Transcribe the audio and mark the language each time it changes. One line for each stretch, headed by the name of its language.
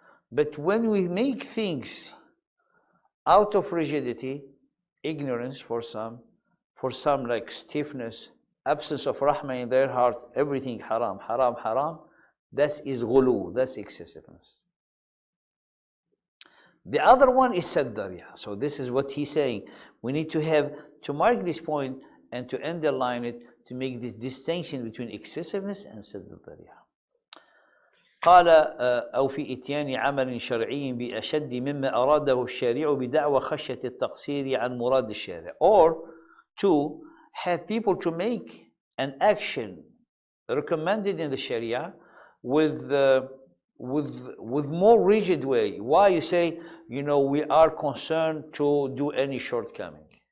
English: But when we make things out of rigidity, ignorance for some like stiffness, absence of rahmah in their heart, everything haram, haram, haram, that is ghulu, that's excessiveness. The other one is sadd dhari'a. So this is what he's saying. We need to have, to mark this point and to underline it, to make this distinction between excessiveness and sadd dhari'a.
Arabic: قال أو في إتيان عمل شرعي بأشد مما أراده الشارع بدعوى خشية التقصير عن مراد الشارع.
English: Or to have people to make an action recommended in the Sharia with more rigid way. Why? You say, you know, we are concerned to do any shortcoming.